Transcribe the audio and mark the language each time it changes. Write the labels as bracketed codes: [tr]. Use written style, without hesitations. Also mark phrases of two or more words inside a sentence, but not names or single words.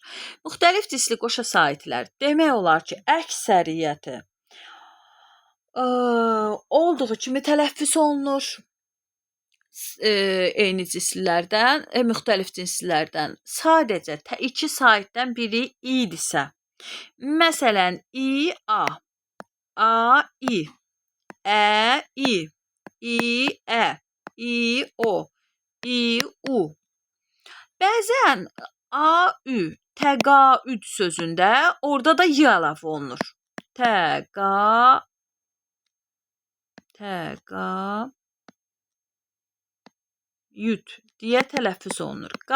[az] Müxtəlif cinsli qoşa saitlər demək olar ki, əksəriyyəti olduğu kimi tələffüz olunur. Eyni cinslilərdən, müxtəlif cinslilərdən sadəcə iki saitdən biri idisə, məsələn, i, a, i, ə, i, ə, i, o, i, u. Bəzən a, ü, təqaüd sözündə orada da y əlavə olunur. Təqaüd deyə tələffüz olunur.